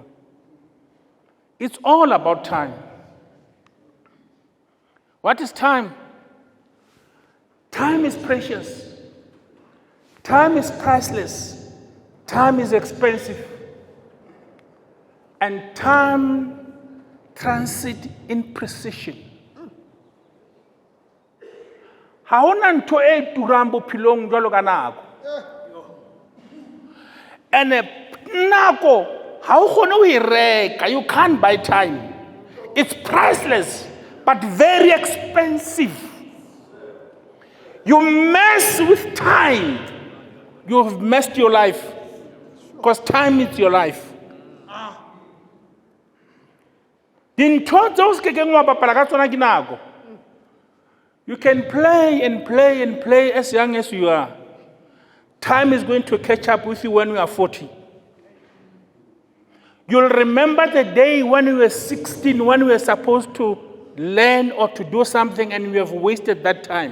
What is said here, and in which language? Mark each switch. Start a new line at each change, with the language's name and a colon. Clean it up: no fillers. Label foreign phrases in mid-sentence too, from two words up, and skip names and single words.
English: It's all about time. What is time? Time is precious. Time is priceless. Time is expensive. And time transit in precision.
Southern Sotho: Haona ntho e turang bophelong jwalo ka nako. And nako ha o kgone ho e reka,
English: you can't buy time. It's priceless but very expensive. You mess with time, you've messed your life. Because time is your life.
Southern Sotho: Dintho tseo se kekeng wa bapala ka tsona ke nako.
English: You can play and play and play as young as you are. Time is going to catch up with you when you are 40. You'll remember the day when you were 16, when you were supposed to learn or to do something and you have wasted that time.